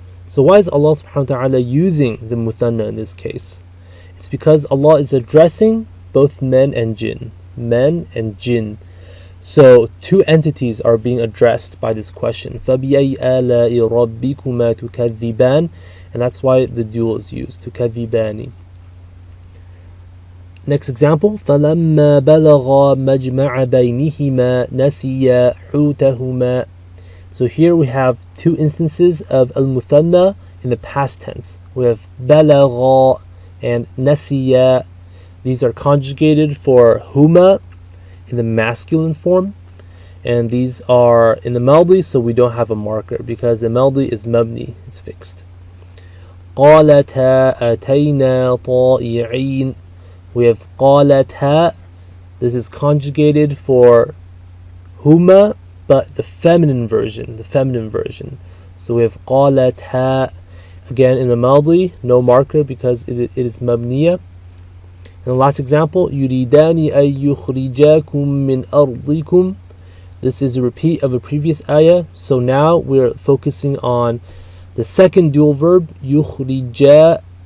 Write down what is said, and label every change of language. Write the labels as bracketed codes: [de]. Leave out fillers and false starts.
[en] So why is Allah subhanahu wa ta'ala using the muthanna in this case? It's because Allah is addressing both men and jinn. men, and jinn. So two entities are being addressed by this question. [ar] فَبِأَيْ آلَاءِ رَبِّكُمَا تُكَذِّبَانِ, [en] and that's why the dual is used, [ar] تُكَذِّبَانِ. [en] Next example, [ar] فَلَمَّا بَلَغَا مَجْمَعَ بَيْنِهِمَا نَسِيَا حُوتَهُمَا. [en] So here we have two instances of al-muthanna in the past tense. We have بَلَغَا and نَسِيَا. These are conjugated for huma in the masculine form, and these are in the maldi, so we don't have a marker because the maldi is mabni, it's fixed. [ar] قَالَتَا أَتَيْنَا طَائِعِينَ. [en] We have قَالَتَا. This is conjugated for huma, but the feminine version. So we have قَالَتَا. Again, in the maldi, no marker because it is mabniya. And the last example, [ar] يُرِيدَانِ أَن يُخْرِجَاكُم مِّنْ أَرْضِكُمْ. [en] This is a repeat of a previous ayah. So now we're focusing on the second dual verb, يُخْرِجَا.